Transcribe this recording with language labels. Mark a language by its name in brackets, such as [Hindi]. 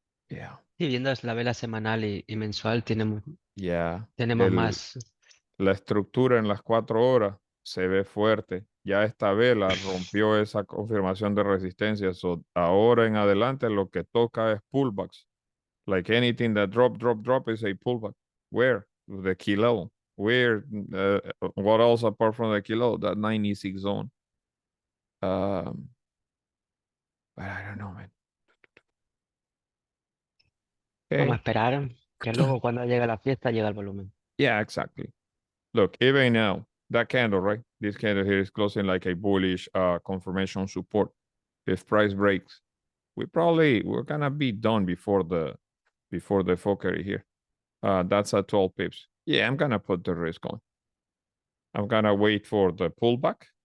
[Spanish] Yeah, Y viendo la vela semanal y mensual, yeah. tenemos más. La estructura en las 4 horas se ve fuerte. Ya esta vela rompió esa confirmación de resistencia. So, ahora en adelante lo que toca es pullbacks. [English] Like anything that drop is a pullback. Where? The kilo. Where? What else apart from the kilo? That 96 zone. Um, but I don't know, man. [Spanish] Vamos a Okay. esperar que luego cuando llegue la fiesta llega el volumen. [English] Yeah, exactly. Look, even now, that candle, right? This candle here is closing like a bullish confirmation support. If price breaks, we're gonna be done before the Fokker here. That's at 12 pips. Yeah, I'm gonna put the risk on. I'm gonna wait for the pullback.